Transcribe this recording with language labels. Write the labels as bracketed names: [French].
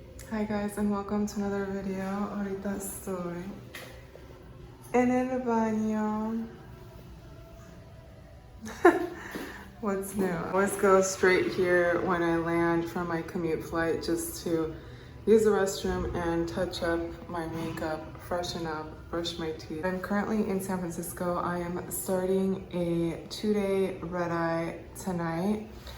[English] Hi guys and welcome to another video. [Spanish] Ahorita estoy en el baño. [English] What's new? I always go straight here when I land from my commute flight just to use the restroom and touch up my makeup, freshen up, brush my teeth. I'm currently in San Francisco. I am starting a 2-day red-eye tonight.